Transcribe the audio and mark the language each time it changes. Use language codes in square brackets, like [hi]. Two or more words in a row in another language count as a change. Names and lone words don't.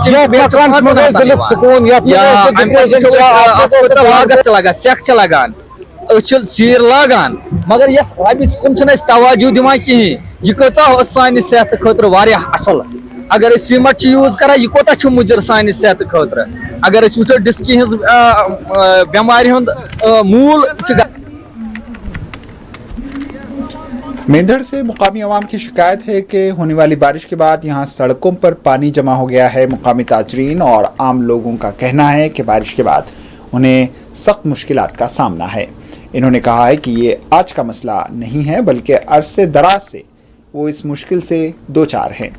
[ks] وٕچھو لاگت چھِ لگان سٮ۪کھ چھِ لگان أسۍ چھِ سیٖر لاگان مگر یتھ ربہِ کُن چھِنہٕ أسۍ توجہ دِوان کِہیٖنۍ یہِ کۭژاہ ٲس سانہِ صحتہٕ خٲطرٕ واریاہ اصل اگر أسۍ سیٖمٹ چھِ یوٗز کران یہِ کوتاہ چھُ مُضِر سانہِ صحتہٕ خٲطرٕ اگر أسۍ وٕچھو ڈِسکہِ ہٕنٛز بٮ۪مارِ ہُنٛد موٗل چھُ [hi] मेंढर से मुकामी अवाम की शिकायत है कि होने वाली बारिश के बाद यहाँ सड़कों पर पानी जमा हो गया है। मुकामी ताजरीन और आम लोगों का कहना है कि बारिश के बाद उन्हें सख्त मुश्किलात का सामना है। इन्होंने कहा है कि ये आज का मसला नहीं है बल्कि अरसे दराज से वो इस मुश्किल से दो चार हैं।